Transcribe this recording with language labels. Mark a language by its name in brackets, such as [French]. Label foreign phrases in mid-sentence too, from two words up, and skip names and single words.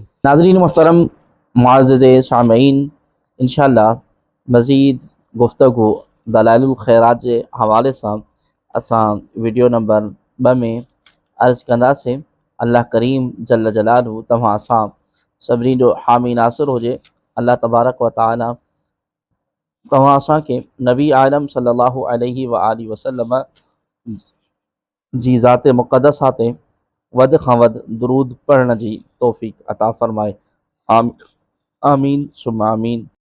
[Sindhi] नाज़रीन मुहतरम मुअज़्ज़िज़े सामिईन, इंशाअल्लाह मज़ीद गुफ़्तगू दलाइलुल ख़ैरात जे हवाले सां असां वीडियो नंबर 2 में अर्ज़ु कंदासीं। अल्लाह करीम [Arabic] جل جلاله [Sindhi] तव्हां असां सभिनी जो हामी नासिर हुजे। अल्लाह [Arabic] تبارك وتعالى [Sindhi] तव्हां असांखे नबी आलम [Arabic] صلى الله عليه وآله وسلم [Sindhi] जी ज़ाते मुक़द्दसा ते वधि खां वधि दुरूद पढ़ण जी तौफ़ीक़ अता फ़रमाए। [Arabic] آمين ثم آمين.